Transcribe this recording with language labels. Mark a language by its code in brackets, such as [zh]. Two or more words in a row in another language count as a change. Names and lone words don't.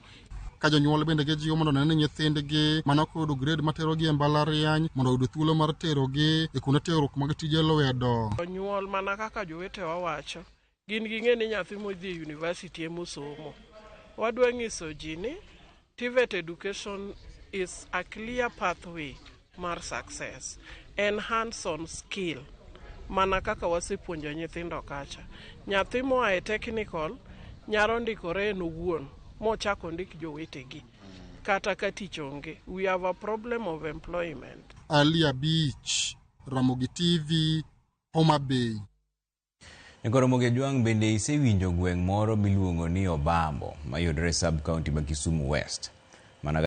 [luo] Ka jonyuol bende gijiwo mondo ne nyithindgi mane ok oyudo grade materogi e mbalariany mondo oyud thuolo mar terogi e kuonde tiegruok mag tije lwedo. Jonyuol mana kaka jowetewa wacho, gin ging'e ni nyathi modhi e university emosomo. Wadwa ng'iso ji ni [en] TVET education is a clear pathway [luo] mar success. [en] En hands-on skill. [luo] Mana kaka wasepuonjo nyithindo kacha. Nyathi moa e technical nyalo ndikore en owuon mochako ndik jowetegi. Kata ka tich onge. [en] We have a problem of employment. Ali Abich, Ramogi TV, Homa Bay. [luo] Jaramogi Jwang' bende isewinjo gweng' moro miluongo ni Obambo mayudore [en] sub county [luo] ma Kisumu West.